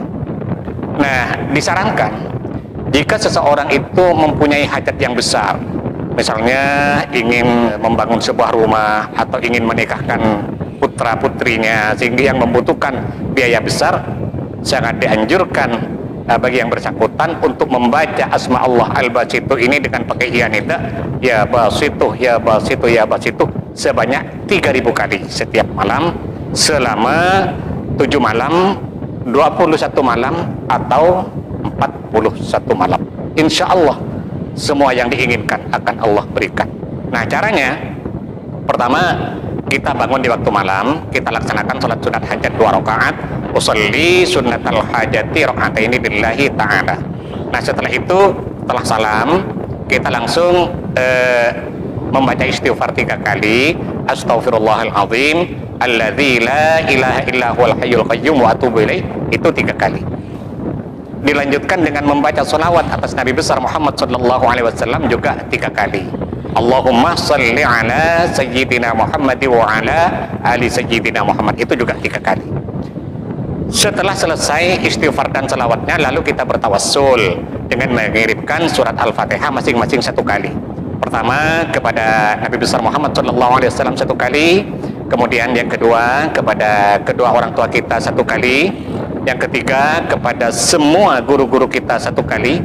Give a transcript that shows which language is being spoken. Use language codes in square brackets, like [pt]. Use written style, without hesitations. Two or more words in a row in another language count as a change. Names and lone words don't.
[id] Nah, disarankan jika seseorang itu mempunyai hajat yang besar, misalnya ingin membangun sebuah rumah atau ingin menikahkan putra putrinya sehingga yang membutuhkan biaya besar, sangat dianjurkan bagi yang bersangkutan untuk membaca asma Allah al-Basitu ini dengan pakai ianida, [ar] يا باسط يا باسط يا باسط [id] sebanyak 3000 kali setiap malam selama 7 malam, 21 malam atau 41 malam. [ar] إن شاء الله [id] semua yang diinginkan akan Allah berikan. Nah, caranya pertama, kita bangun di waktu malam, kita laksanakan sholat sunat hajat 2 rakaat, [ar] أصلي سنة الحاجة ركعتين لله تعالى. [id] Nah, setelah itu, setelah salam, kita langsung membaca istighfar 3 kali, [ar] أستغفر الله العظيم الذي لا إله إلا هو الحي القيوم وأتوب إليه, [id] itu 3 kali. Dilanjutkan dengan membaca sholawat atas Nabi besar Muhammad [ar] صلى الله عليه وسلم [id] juga 3 kali. [ar] اللهم صل على سيدنا محمد وعلى آل سيدنا محمد wa ala ali sayyidina Muhammad, [id] itu juga 3 kali. Setelah selesai istighfar dan salawatnya, lalu kita bertawassul dengan mengirimkan surat Al-Fatihah masing-masing 1 kali. Pertama kepada Nabi besar Muhammad [ar] صلى الله عليه وسلم [id] 1 kali, kemudian yang kedua kepada kedua orang tua kita 1 kali, yang ketiga kepada semua guru-guru kita 1 kali.